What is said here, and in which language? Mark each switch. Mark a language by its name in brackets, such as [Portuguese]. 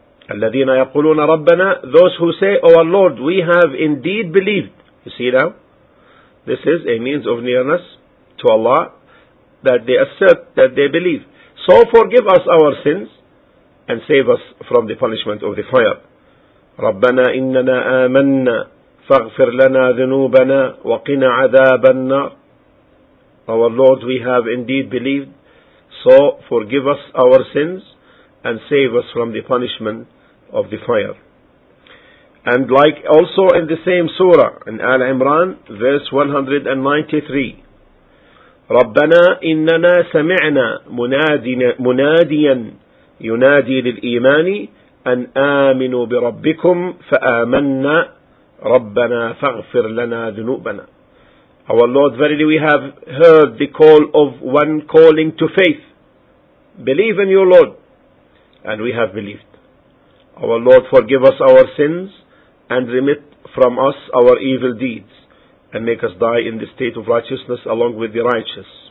[Arabic] الذين يقولون ربنا, [English] those who say, our Lord, we have indeed believed. You see now, this is a means of nearness to Allah, that they assert that they believe. So forgive us our sins and save us from the punishment of the fire. [Arabic] ربنا إننا آمنا فاغفر لنا ذنوبنا وقنا عذاب النار. [English] Our Lord, we have indeed believed. So forgive us our sins and save us from the punishment of the fire. And like also in the same surah, in Al-Imran, verse 193, [Arabic] رَبَّنَا إِنَّنَا سَمِعْنَا مُنَادِيًا يُنَادِي لِلْإِيمَانِ أن آمنوا بربكم فآمنا ربنا فاغفر لنا ذنوبنا. [English] Our Lord, verily we have heard the call of one calling to faith. Believe in your Lord. And we have believed. Our Lord, forgive us our sins and remit from us our evil deeds and make us die in the state of righteousness along with the righteous.